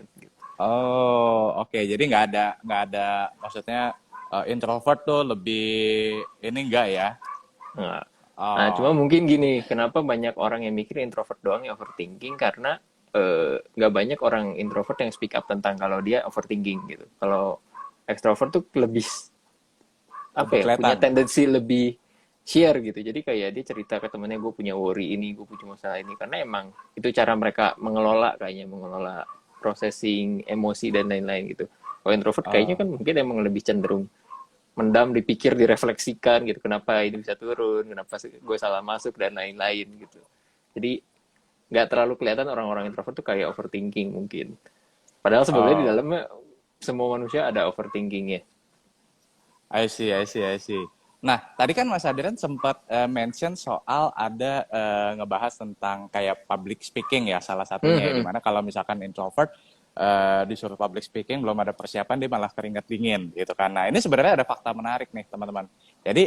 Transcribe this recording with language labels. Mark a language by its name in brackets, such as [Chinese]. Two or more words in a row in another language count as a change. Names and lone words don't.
[Indonesian] Gitu. Oh, oke. Jadi nggak ada, maksudnya introvert tuh lebih ini enggak ya? Nah, cuma Oh, mungkin gini, kenapa banyak orang yang mikir introvert doang yang overthinking karena nggak banyak orang introvert yang [English] speak up [Indonesian] tentang kalau dia overthinking gitu. Kalau extrovert tuh lebih apa lebih ya, punya kelihatan. tendensi lebih share gitu. Jadi kayak dia cerita ke temennya gue punya worry ini, gue punya masalah ini karena emang itu cara mereka mengelola kayaknya mengelola processing emosi dan lain-lain gitu. Kalau introvert kayaknya Oh, kan mungkin emang lebih cenderung mendam, dipikir, direfleksikan gitu. Kenapa ini bisa turun, kenapa gue salah masuk dan lain-lain gitu. Jadi nggak terlalu kelihatan orang-orang introvert tuh kayak overthinking mungkin. Padahal sebenarnya di oh, dalamnya semua manusia ada overthinkingnya. [English] I see, I see, I see. [Indonesian] Nah, tadi kan Mas Adrian sempat mention soal ada ngebahas tentang kayak [English] public speaking [Indonesian] ya, salah Hmm, satunya ya, hmm, dimana kalau misalkan introvert disuruh [English] public speaking [Indonesian] belum ada persiapan dia malah keringat dingin gitu kan. Nah, ini sebenarnya ada fakta menarik nih teman-teman. Jadi